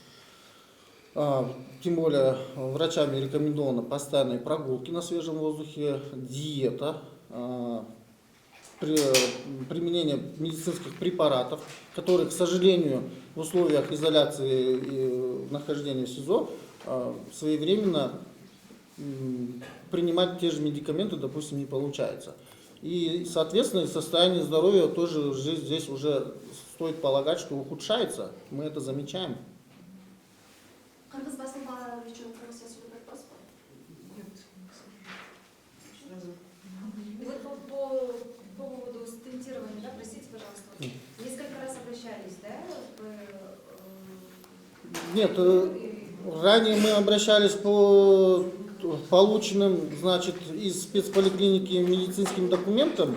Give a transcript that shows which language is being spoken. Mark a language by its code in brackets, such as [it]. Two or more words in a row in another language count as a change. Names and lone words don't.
[ru] Тем более врачами рекомендованы постоянные прогулки на свежем воздухе, диета, применение медицинских препаратов, которые, к сожалению, в условиях изоляции и нахождения в СИЗО своевременно принимать те же медикаменты, допустим, не получается. И, соответственно, состояние здоровья тоже здесь уже стоит полагать, что ухудшается. Мы это замечаем. [ky] Кыргыз басылма үчүн комиссия сүйлөп атпасызбы? [ru] И вот по поводу стентирования, да, простите, пожалуйста, несколько раз обращались, да? Нет, ранее мы обращались по полученным, значит, из спецполиклиники медицинским документам.